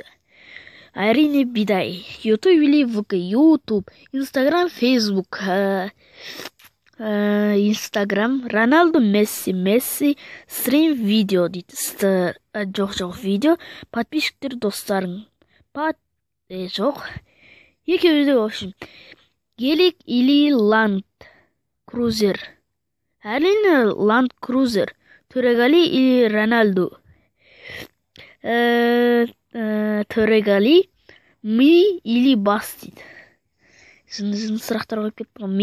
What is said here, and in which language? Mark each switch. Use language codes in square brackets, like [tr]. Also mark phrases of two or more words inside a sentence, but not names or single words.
[kk] Әрине бидай. YouTube или ВК. YouTube. Инстаграм, Фейсбук. Инстаграм. Роналду, Месси. Стрим видео дейді. Жоқ видео. Подписчиктер достарың. Жоқ. Екеуі [ru] в общем. [kk] Гелик или Ланд Крузер. Әрине Ланд Крузер. Төреғали или Роналду. Төреғали. Ми или бас дейді. Жынды сұрақтар қойып кетті ғой.